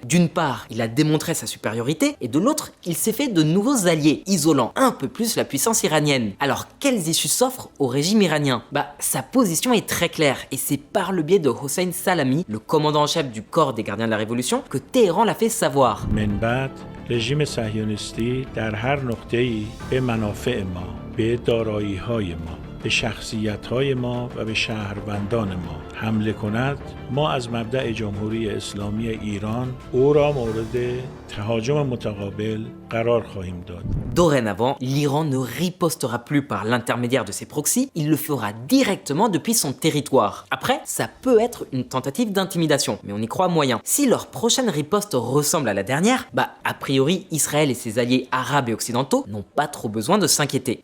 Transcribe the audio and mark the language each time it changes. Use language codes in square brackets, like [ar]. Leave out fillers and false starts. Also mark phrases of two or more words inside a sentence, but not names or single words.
[fr] D'une part, il a démontré sa supériorité, et de l'autre, il s'est fait de nouveaux alliés, isolant un peu plus la puissance iranienne. Alors, quelles issues s'offrent au régime iranien? Sa position est très claire, et c'est par le biais de Hossein Salami, le commandant en chef du corps des gardiens de la révolution, que Téhéran l'a fait savoir. [fa] رژیم صهیونیستی در هر نقطه‌ای به منافع ما، به دارایی‌های ما به شخصیت‌های ما و به شهروندان ما حمله کند، ما از مبدأ جمهوری اسلامی ایران او را مورد تهاجم متقابل قرار خواهیم داد. [fr] Dorénavant, l'Iran ne ripostera plus par l'intermédiaire de ses proxys, il le fera directement depuis son territoire. Après, ça peut être une tentative d'intimidation, mais on y croit moyen. Si leur prochaine riposte ressemble à la dernière, a priori, Israël et ses alliés arabes et occidentaux n'ont pas trop besoin de s'inquiéter.